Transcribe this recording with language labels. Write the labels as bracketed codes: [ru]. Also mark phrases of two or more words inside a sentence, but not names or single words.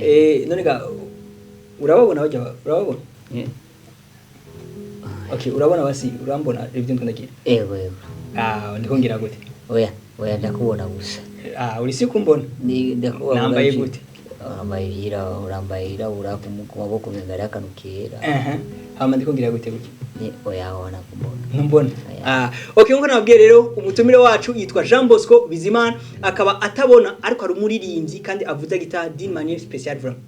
[rn] Eh, none ga, urababona bajya, urababona? Eh. Okay, urabona basi, urambona ibyo ndiko ndagira? Yego, yego. Ah, ndiko ngira gute? Oya. Oya, ndakubona gusa. Ah, uri si kumbona? Ni, ndakubona Nambaye gusa. gute? Wambaye iryirabura, urambaye iryirabura, ku mu-, ku maboko umenga hariho akantu kera. Aha. Hama ndiko ngira gute gute? Ni, oya, wana kumbona. Ntumbona? Oya. Ah, okay, nkuko nababwiye rero, umutumire wacu yitwa Jean Bosco Bizimana, akaba atabona, ariko ari umuririmbyi kandi avuza gitari [fr] d'une manière spéciale vraiment.